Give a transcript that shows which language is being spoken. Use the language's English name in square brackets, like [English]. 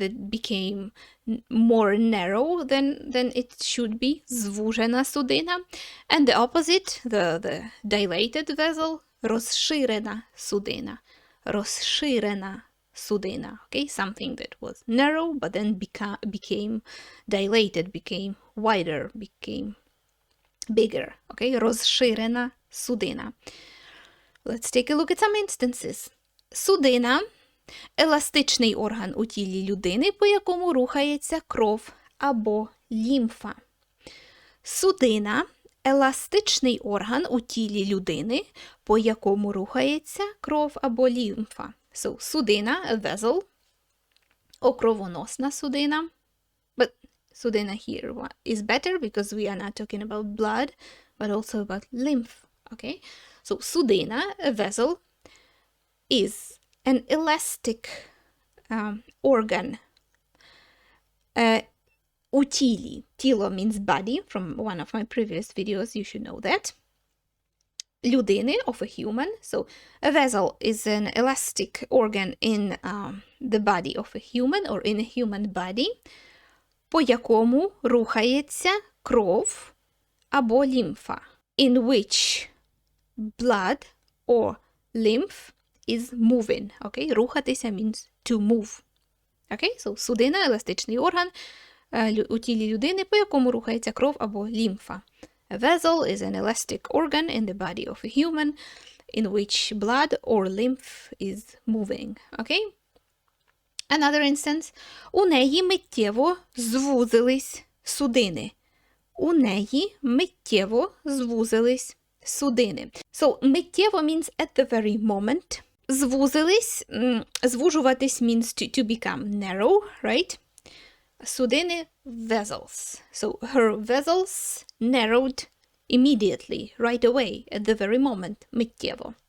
[English] became more narrow than it should be, [Ukrainian] звужена судина, [English] and the opposite, the dilated vessel, [Ukrainian] розширена судина, [English] розширена судина, okay, something that was narrow but then became dilated, became wider, became bigger, okay, розширена судина. Let's take a look at some instances. [Ukrainian] Судина – еластичний орган у тілі людини, по якому рухається кров або лімфа. Судина – еластичний орган у тілі людини, по якому рухається кров або лімфа. [English] So, судина, a vessel, [Ukrainian] окровоносна судина. [English] But судина here is better because we are not talking about blood, but also about lymph. Okay? So, судина, a vessel, is an elastic organ [Ukrainian] у тілі. [English] Тіло means body. From one of my previous videos, you should know that. Людини, of a human. So, a vessel is an elastic organ in the body of a human or in a human body, [Ukrainian] по якому рухається кров або лімфа, [English] in which blood or lymph is moving. Okay? Рухатися means to move. Okay? [Ukrainian] So, судина – еластичний орган у тілі людини, по якому рухається кров або лімфа. [English] A vessel is an elastic organ in the body of a human in which blood or lymph is moving. Okay? Another instance. [Ukrainian] У неї миттєво звузились судини. У неї миттєво звузились судини. [English] So, миттєво means at the very moment. Звузились, звужуватись means to become narrow, right? Судини, vessels. So, her vessels narrowed immediately, right away, at the very moment, миттєво.